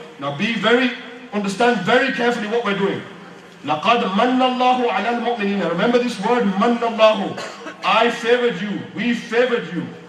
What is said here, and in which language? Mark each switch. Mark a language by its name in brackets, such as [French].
[English] Now understand very carefully what we're doing. [Arabic] لقد من اللہ علی المؤمنین. [English] Remember this word, من اللہ. I favored you, we favored you.